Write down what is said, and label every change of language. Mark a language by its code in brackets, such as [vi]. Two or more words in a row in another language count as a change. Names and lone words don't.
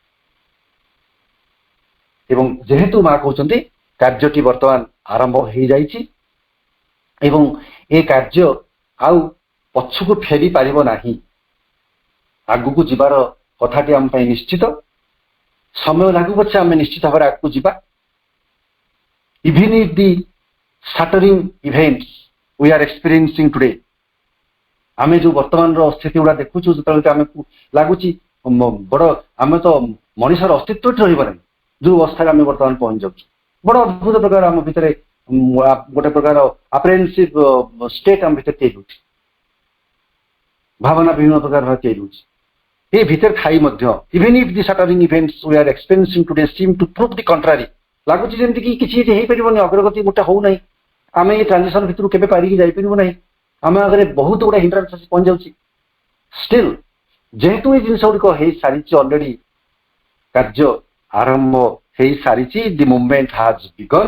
[or] ଏବଂ ଯେହେତୁ ମା କହୁଛନ୍ତି କାର୍ଯ୍ୟଟି ବର୍ତ୍ତମାନ ଆରମ୍ଭ ହେଇଯାଇଛି ଏବଂ ଏ କାର୍ଯ୍ୟ ଆଉ ପଛକୁ ଫେରି ପାରିବ ନାହିଁ, ଆଗକୁ ଯିବାର କଥାଟି ଆମ ପାଇଁ ନିଶ୍ଚିତ। ସମୟ ଲାଗୁ ପଛେ ଆମେ ନିଶ୍ଚିତ ଭାବରେ ଆଗକୁ ଯିବା। [en] even if the shattering events we are experiencing today, [or] ଆମେ ଯୋଉ ବର୍ତ୍ତମାନର ସ୍ଥିତି ଗୁଡା ଦେଖୁଛୁ, ଯେତେବେଳେ ଆମକୁ ଲାଗୁଛି ବଡ ଆମେ ତ ମଣିଷର ଅସ୍ତିତ୍ୱ ରହିବ ନାହିଁ, ଯୋଉ ଅବସ୍ଥାରେ ଆମେ ବର୍ତ୍ତମାନ ପହଞ୍ଚି ଯାଉଛୁ, ବଡ ଅଦ୍ଭୁତ ପ୍ରକାର ଆମ ଭିତରେ ଗୋଟେ ପ୍ରକାର [en] apprehensive state [or] ଆମ ଭିତରେ ତିଆରି ହେଉଛି, ଭାବନା ବିଭିନ୍ନ ପ୍ରକାର ତିଆରି ହେଉଛି। ଏ ଭିତରେ ଥାଇ ମଧ୍ୟ [en] even if the shattering events we are experiencing today seem to prove the contrary, [or] ଲାଗୁଛି ଯେମିତି କି କିଛି ହେଇପାରିବନି, ଅଗ୍ରଗତି ଗୋଟେ ହଉନାହିଁ, ଆମେ ଏଇ ଟ୍ରାନଜିସନ ଭିତରୁ କେବେ ପାରିକି ଯାଇପାରିବୁ ନାହିଁ, ଆମ ଆଗରେ ବହୁତ ଗୁଡା ହିଣ୍ଡ୍ରାନ୍ସ ଆସି ପହଞ୍ଚି ଯାଉଛି। ଷ୍ଟିଲ୍ ଯେହେତୁ ଏଇ ଜିନିଷ ଗୁଡ଼ିକ ହେଇସାରିଛି, ଅଲରେଡି କାର୍ଯ୍ୟ ଆରମ୍ଭ ହେଇସାରିଛି, [en] the movement has begun.